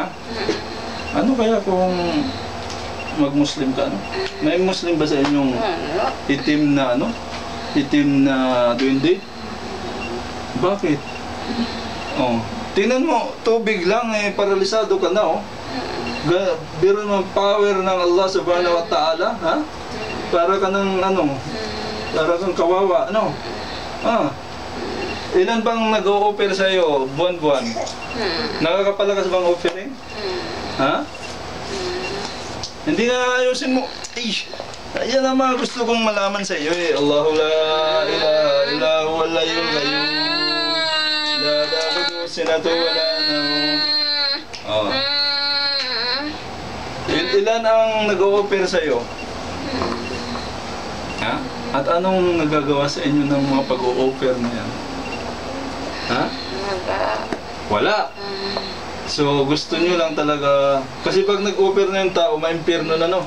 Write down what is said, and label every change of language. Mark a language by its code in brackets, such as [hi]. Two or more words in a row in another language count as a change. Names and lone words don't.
[tl] Ano kaya kung mag-Muslim ka, no? May Muslim ba sa inyong itim na, ano? Itim na duwende? Bakit? Oh. Tingnan mo, tubig lang, paralisado ka na, oh. Biro ng power ng [ar] الله سبحانه وتعالى, ha? [tl] Para ka ng, ano, para kang kawawa, ano? Ah. Ilan bang nag-o-offer sa'yo, buwan-buwan? Nakakapalakas bang offering? Ha? Hindi na ayusin mo. Yan ang mga gusto kong malaman sa iyo, eh. [ar] الله لا إله إلا هو الحي القيوم. لا تأخذه سنة ولا نوم. Oh. [tl] Ilan ang nag-o-offer sa iyo? Ha? At anong nagagawa sa inyo ng mga pag-o-offer na yan? Ha? Wala. So, gusto nyo lang talaga... Kasi pag nag-offer na yung tao, ma-impirno na, no?